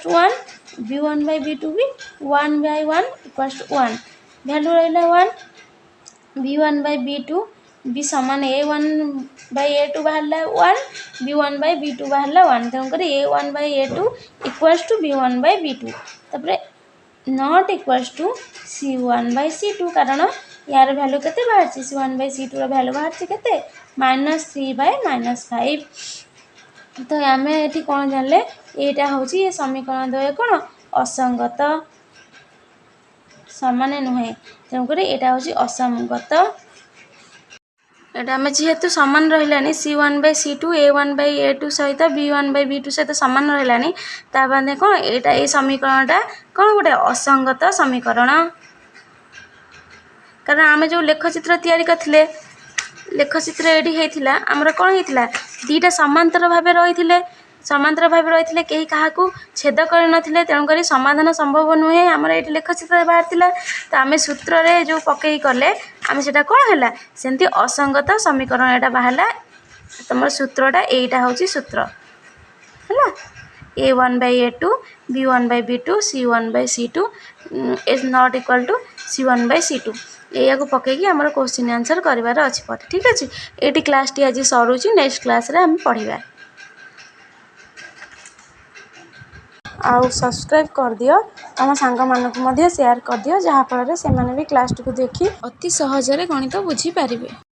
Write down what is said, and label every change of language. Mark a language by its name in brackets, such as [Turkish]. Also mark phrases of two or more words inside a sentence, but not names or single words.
[Odia] ଟୁ 1, b1/b2 ବି 1/1 [English] equals to [Odia] 1, ଭ୍ୟାଲୁ ରହିଲା 1, b1/b2 ବି ସମାନ a1/a2 ବାହାରିଲା 1, b1/b2 ବାହାରିଲା 1, ତେଣୁକରି a1/a2 [English] equals to [Odia] b1/b2, ତାପରେ [English] not equals to [Odia] c1/c2, କାରଣ ୟାର ଭ୍ୟାଲୁ କେତେ ବାହାରିଛି, c1/c2ର ଭ୍ୟାଲୁ ବାହାରିଛି କେତେ, -3/-5। ତ ଆମେ ଏଠି କ'ଣ ଜାଣିଲେ, ଏଇଟା ହେଉଛି ଏ ସମୀକରଣ ଦ୍ୱୟ କ'ଣ ଅସଙ୍ଗତ, ସମାନ ନୁହେଁ, ତେଣୁକରି ଏଇଟା ହେଉଛି ଅସଙ୍ଗତ। ଏଇଟା ଆମେ ଯେହେତୁ ସମାନ ରହିଲାନି, c1/c2 a1/a2 ସହିତ b1/b2 ସହିତ ସମାନ ରହିଲାନି, ତା ମାନେ କ'ଣ, ଏଇଟା ଏଇ ସମୀକରଣଟା କ'ଣ ଗୋଟେ ଅସଙ୍ଗତ ସମୀକରଣ। କାରଣ ଆମେ ଯେଉଁ ଲେଖଚିତ୍ର ତିଆରି କରିଥିଲେ, ଲେଖଚିତ୍ର ଏଇଠି ହେଇଥିଲା, ଆମର କ'ଣ ହେଇଥିଲା, ଦୁଇଟା ସମାନ୍ତର ଭାବେ ରହିଥିଲେ, କେହି କାହାକୁ ଛେଦ କରିନଥିଲେ, ତେଣୁକରି ସମାଧାନ ସମ୍ଭବ ନୁହେଁ, ଆମର ଏଇଠି ଲେଖଚିତ୍ରରେ ବାହାରିଥିଲା। ତ ଆମେ ସୂତ୍ରରେ ଯେଉଁ ପକେଇ କଲେ, ଆମେ ସେଇଟା କ'ଣ ହେଲା, ସେମିତି ଅସଙ୍ଗତ ସମୀକରଣ ଏଇଟା ବାହାରିଲା। ତୁମର ସୂତ୍ରଟା ଏଇଟା ହେଉଛି ସୂତ୍ର ହେଲା, [English] a1/a2 b1/b2 c1/c2 is not equal to c1/c2। [Odia] ଏଇଆକୁ ପକେଇକି ଆମର [English] question answer [Odia] କରିବାର ଅଛି ପରେ। ଠିକ୍ ଅଛି, ଏଇଠି କ୍ଲାସ୍ଟି ଆଜି ସରୁଛି, [English] next classରେ [Odia] ଆମେ ପଢ଼ିବା। ଆଉ ସବସ୍କ୍ରାଇବ୍ କରିଦିଅ, ତମ ସାଙ୍ଗମାନଙ୍କୁ ମଧ୍ୟ ସେୟାର କରିଦିଅ, ଯାହାଫଳରେ ସେମାନେ ବି କ୍ଲାସ୍ଟିକୁ ଦେଖି ଅତି ସହଜରେ ଗଣିତ ବୁଝିପାରିବେ।